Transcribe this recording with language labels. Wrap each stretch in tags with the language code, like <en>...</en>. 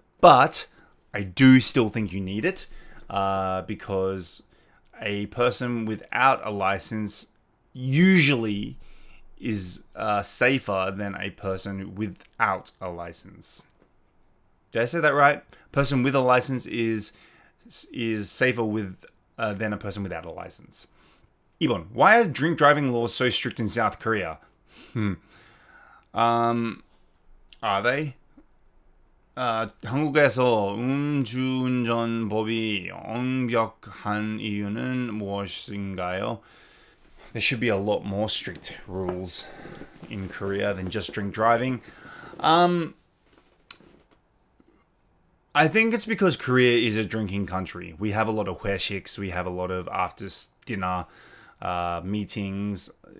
<en>But I do still think you need it, because a person without a license usually is safer than a person without a license. Did I say that right? A person with a license is safer than a person without a license.</en> <ko>2번,</ko> <en>why are drink driving laws so strict in South Korea? Are they?</en> <ko>한국에서 음주운전법이 엄격한 이유는 무엇인가요?</ko> <en>There should be a lot more strict rules in Korea than just drink driving. I think it's because Korea is a drinking country. We have a lot of 회식s, we have a lot of after dinner meetings.</en>